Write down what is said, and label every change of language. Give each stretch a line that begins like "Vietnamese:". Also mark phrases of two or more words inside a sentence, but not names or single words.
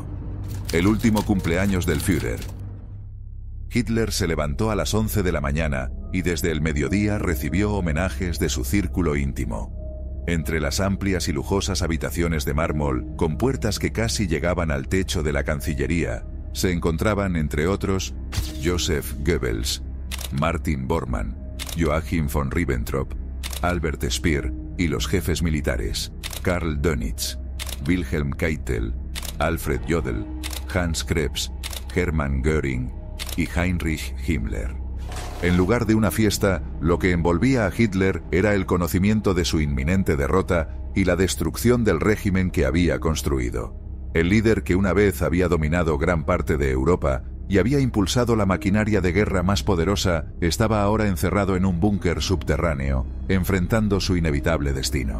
Spanish: El último cumpleaños del Führer. Hitler se levantó a las 11 de la mañana y desde el mediodía recibió homenajes de su círculo íntimo. Entre las amplias y lujosas habitaciones de mármol, con puertas que casi llegaban al techo de la Cancillería, se encontraban, entre otros, Joseph Goebbels, Martin Bormann, Joachim von Ribbentrop, Albert Speer y los jefes militares, Karl Dönitz, Wilhelm Keitel, Alfred Jodl, Hans Krebs, Hermann Göring y Heinrich Himmler. En lugar de una fiesta, lo que envolvía a Hitler era el conocimiento de su inminente derrota y la destrucción del régimen que había construido. El líder que una vez había dominado gran parte de Europa y había impulsado la maquinaria de guerra más poderosa, estaba ahora encerrado en un búnker subterráneo, enfrentando su inevitable destino.